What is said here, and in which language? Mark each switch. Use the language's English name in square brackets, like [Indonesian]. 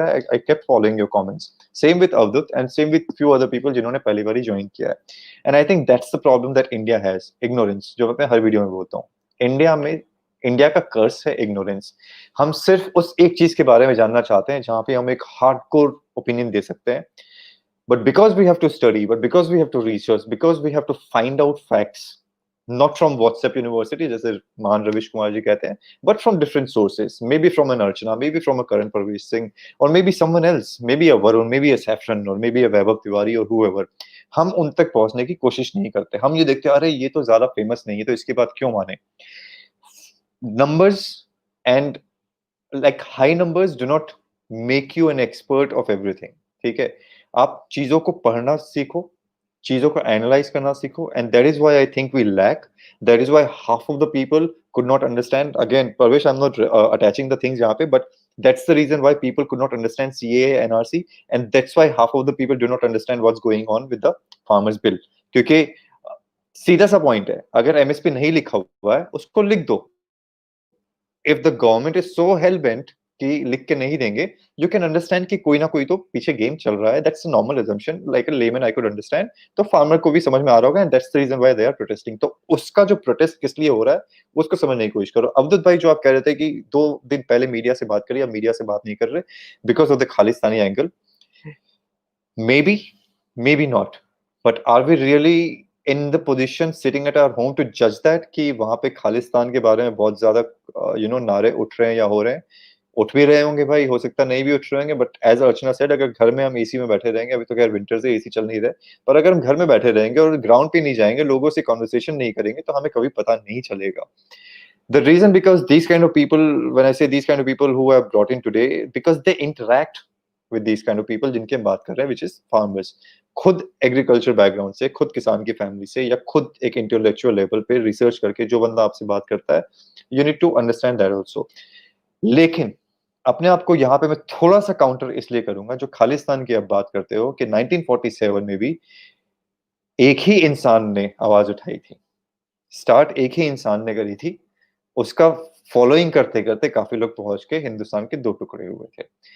[English] I kept following your comments. Same with Avadhut and same with few other people [Hindi] जिन्होंने पहली बार join किया है. [English] and I think that's the problem that India has, ignorance, [Hindi] जो मैं हर video में बोलता हूँ. इंडिया का कर्स है इग्नोरेंस. हम सिर्फ उस एक चीज के बारे में जानना चाहते हैं जहां पे हम एक हार्डकोर ओपिनियन दे सकते हैं. [English] But because we have to study, but because we have to research, because we have to find out facts, not from WhatsApp University, [Hindi] जैसे महान रविश कुमार जी कहते हैं, [English] but from different sources, maybe from an Archana, maybe from a Karan Parvesh Singh, or maybe someone else, maybe a Varun, maybe a Saffron, or maybe a Vaibhav Tiwari, or whoever. [Hindi] हम उन तक पहुंचने की कोशिश नहीं करते, हम ये देखते हैं अरे ये तो ज्यादा फेमस नहीं है तो इसकी बात क्यों माने. [English] Numbers and like high numbers do not make you an expert of everything. [Hindi] ठीक है, आप चीजों को पढ़ना सीखो, चीजों को एनालाइज करना सीखो, [English] And that is why I think we lack. That is why half of the people could not understand. Again, Parvesh, I'm not attaching the things [Hindi] yahan pe, [English] but that's the reason why people could not understand CAA, NRC, and that's why half of the people do not understand what's going on with the farmers bill. [Hindi] क्योंकि सीधा सा point है, अगर MSP नहीं लिखा हुआ है उसको लिख दो. [English] If the government is so hell bent [Hindi] कि लिख के नहीं देंगे, [English] you can understand [Hindi] कि कोई ना कोई तो पीछे गेम चल रहा है. [English] That's a normal assumption, like a layman I could understand. [Hindi] तो फार्मर को भी समझ में आ रहा होगा, [English] and that's the reason why they are protesting. [Hindi] तो उसका जो प्रोटेस्ट किस लिए हो रहा है उसको समझने की कोशिश करो. अवधूत भाई, जो आप कह रहे थे कि 2 दिन पहले मीडिया से बात करी, अब मीडिया से बात नहीं कर रहे [English] because of the [Hindi] Khalistani angle. [English] Maybe not, but are we really in the position sitting at our home to judge that [Hindi] कि वहां पे खालिस्तान के बारे में बहुत ज्यादा नारे उठ रहे हैं या हो रहे हैं? उठ भी रहे होंगे भाई, हो सकता नहीं भी उठ रहे होंगे, [English] but as Archana said, [Hindi] अगर घर में हम एसी में बैठे रहेंगे, अभी तो खैर विंटर से एसी चल नहीं रहे, पर अगर हम घर में बैठे रहेंगे और ग्राउंड पे नहीं जाएंगे, लोगों से कॉन्वर्सेशन नहीं करेंगे, तो हमें कभी पता नहीं चलेगा. [English] The reason, because these kind of people, when I say these kind of people who have brought in today, because they interact with these kind of people [Hindi] जिनकी हम बात कर रहे हैं, [English] which is farmers. [Hindi] खुद एग्रीकल्चर बैकग्राउंड से, खुद किसान की फैमिली से, या खुद एक इंटेलेक्चुअल लेवल पे रिसर्च करके जो बंदा आपसे बात करता है, [English] You need to understand that also. [Hindi] लेकिन अपने आप को यहाँ पे मैं थोड़ा सा काउंटर इसलिए करूंगा, जो खालिस्तान की आप बात करते हो, कि 1947 में भी एक ही इंसान ने आवाज उठाई थी, स्टार्ट एक ही इंसान ने करी थी, उसका फॉलोइंग करते करते काफी लोग पहुंच के हिंदुस्तान के 2 टुकड़े हुए थे.